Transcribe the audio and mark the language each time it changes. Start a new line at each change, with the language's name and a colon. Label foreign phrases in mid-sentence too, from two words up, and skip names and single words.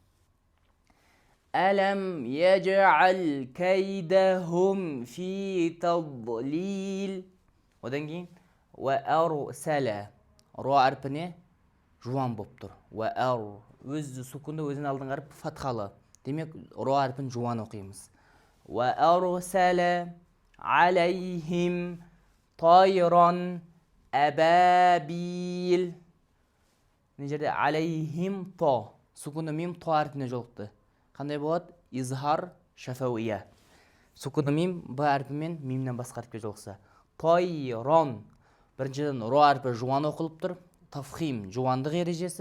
Arabic: ألم يجعل كيدهم في تضليل.
Kazakh: Одан кейін وأرسل. Ро әрпіне жуан болып тұр. Өзі сукунды өзін алдың әріп фатхалы. Демек, ро әрпін жуан оқимыз.
Arabic: وأرسل عليهم طيرا أبابيل.
Kazakh: Не жерде алейхим то. Сукунды мим то әрпіне жолықты. Қандай болады?
Arabic: إظهار شفوي.
Kazakh: Сукунды мим б әрпімен мимнен басқа әрпке жолықса. Тойрон. Біріншіден ро әрпі жуан оқылып тұр. Тафхим жуандық ережесі.